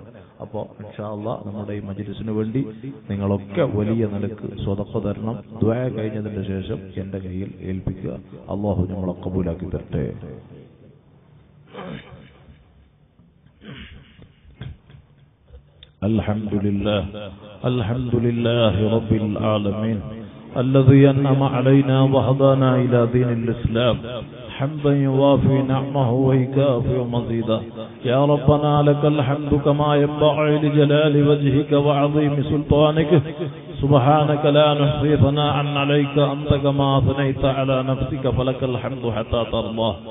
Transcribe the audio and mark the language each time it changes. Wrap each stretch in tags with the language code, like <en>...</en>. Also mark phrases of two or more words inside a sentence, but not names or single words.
<ml>അപ്പോൾ</ml> <ar>إن شاء الله</ar> <ml>നമ്മുടെ ഈ മജ്‌ലിസിന് വേണ്ടി നിങ്ങളൊക്കെ വലിയ നിലക്ക് സ്വതക്ക തരണം. ദുആ കഴിഞ്ഞതിന് ശേഷം എന്റെ കയ്യിൽ ഏൽപ്പിക്കുക. അല്ലാഹു നമ്മളെ കബൂലാക്കി തരട്ടെ.</ml> <ar>الحمد لله رب العالمين الذي أنعم علينا وهدانا إلى دين الإسلام حمدا يوافي نعمه ويكافئ مزيدا. يا ربنا لك الحمد كما ينبغي لجلال وجهك وعظيم سلطانك. سبحانك لا نحصي ثناء عليك أنت كما أثنيت على نفسك فلك الحمد حتى ترضى.</ar>